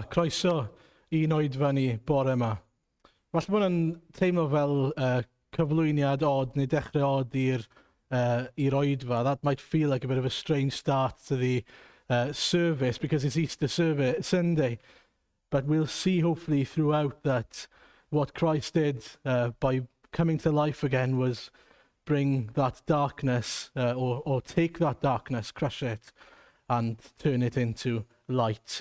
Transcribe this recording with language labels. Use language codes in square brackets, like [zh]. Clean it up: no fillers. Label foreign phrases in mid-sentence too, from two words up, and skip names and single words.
[cy] Croeso i'n oedfa ni bore yma. Falle bod hwnna'n teimlo fel cyflwyniad odd neu dechrau odd i'r oedfa. [en] That might feel like a bit of a strange start to the service because it's Easter service, Sunday. But we'll see hopefully throughout that what Christ did by coming to life again was bring that darkness, or take that darkness, crush it, and turn it into light.